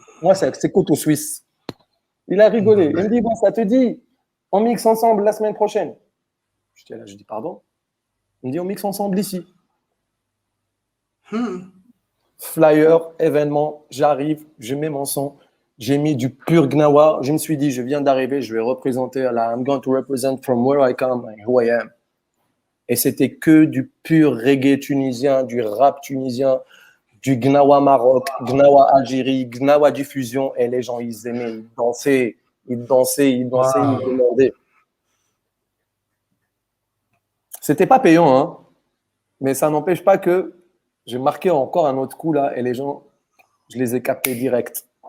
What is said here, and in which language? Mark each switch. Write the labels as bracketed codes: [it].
[fr] Moi, c'est Coteau Suisse. Il a rigolé. Il me dit, bon, ça te dit, on mixe ensemble la semaine prochaine. Je dis, pardon? Il me dit, on mixe ensemble ici. Flyer, événement, j'arrive, je mets mon son. J'ai mis du pur Gnawa. Je me suis dit, je viens d'arriver, je vais représenter là. [en] I'm going to represent from where I come and who I am. [fr] Et c'était que du pur reggae tunisien, du rap tunisien, du Gnawa Maroc, Gnawa Algérie, Gnawa diffusion. Et les gens, ils aimaient, ils dansaient, ils dansaient, ils dansaient, ils me demandaient. C'était pas payant, hein, mais ça n'empêche pas que j'ai marqué encore un autre coup là et les gens, je les ai captés direct.